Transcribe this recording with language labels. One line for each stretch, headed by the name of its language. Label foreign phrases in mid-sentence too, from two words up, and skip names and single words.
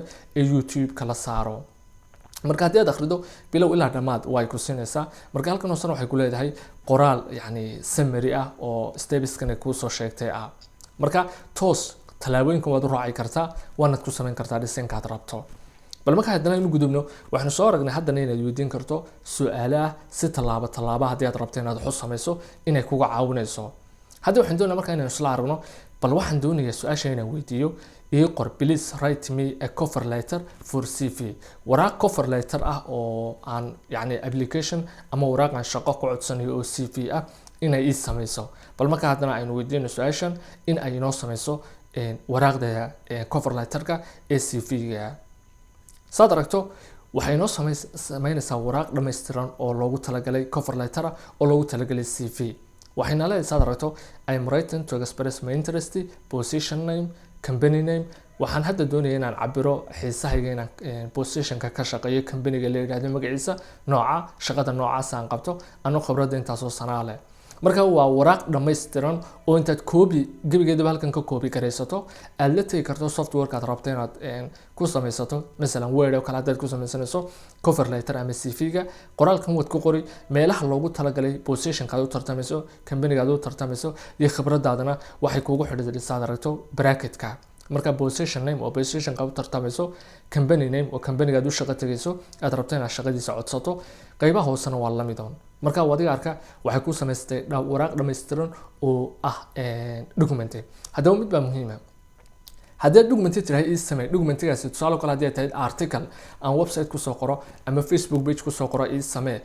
Somali: ee YouTube kala saaro marka haddii aad akhrido bilow ilaa dhamaad way ku siinaysaa marka halkan hoose waxay ku leedahay qoraal yani summary ah oo stepskan ay ku soo sheegtay ah marka toos talaabooyinka waad u raaci kartaa waana ku sameyn kartaa design-ka aad rabto bal marka haddana inuu gudubno waxaanu soo aragnay haddana inaad weydiin karto su'aalaha si tallaabo haddii aad rabto inaad wax u samayso inay kuga caawinayso. hadda waxaan doonayaa marka inaan isla aragno bal waxaan doonayaa su'aasha inaan weydiiyo ii qor
English: please write me a cover letter for CV.
Somali: waraaq
English: cover letter
Somali: ah oo aan yani application ama waraaq aan shaqo ku codsanayo oo CV ah inay ii samayso. bal marka haddana aynu weydiino su'aashan in ay inoo samayso waraaqda
English: cover letterka
Somali: ee CV-ga. saad aragto waxay inoo samaynaysaa waraaq dhammaystiran oo loogu talagalay
English: cover letter
Somali: oo loogu talagalay CV. waxayna leedahay saad aragto
English: I am writing to express my interest, position name, company name.
Somali: waxaan hadda doonayaa inaan cabiro xiisahayga inaan positionka ka shaqeeyo company-ga la yiraahdo magaciisa, nooca shaqada noocaas aan qabto, anoo khibradda intaas oo sanaa leh. marka waa waraaq dhammaystiran oo intaad koobi gebigeedaba halkan ka koobi karaysato aad la tegi karto software aad rabto inaad ku samaysato mesela Word oo kale aad ku samaysanayso
English: cover letter
Somali: ama CV-ga. qoraalkan waad ku qori meelaha loogu talagalay position-ka aad u tartamayso, company-ga aad u tartamayso iyo khibradaadana waxay kuugu xidhiidhay saad aragto bracket-ka. marka
English: position name
Somali: oo position-ka u tartamayso,
English: company name
Somali: oo company-ga aad u shaqo tagayso aad rabto inaad shaqadiisa codsato, qaybaha hoosena waa la mid ah. marka wadiga arka waxay ku samaystay waraaq dhammaystiran oo ah document. haddaba mid baa muhiim ah, haddii document tirahay ii samee documentigaasi tusaale kale haddii ay tahay article aan website ku soo qoro ama Facebook page ku soo qoro ii samee.